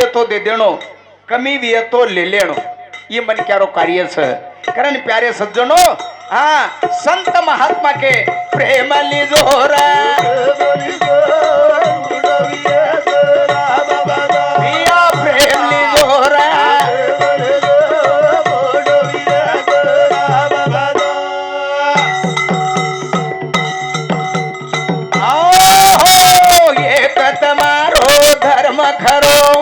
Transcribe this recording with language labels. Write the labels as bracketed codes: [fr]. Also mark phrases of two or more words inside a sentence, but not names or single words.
[raj] तो दे देणो कमी भी तो ले लेणो ये मन क्यारो कार्य छ कारण प्यारे सज्जनो हाँ संत महात्मा के प्रेम लीजो रे पिया प्रेम लीजो रे धर्म खरो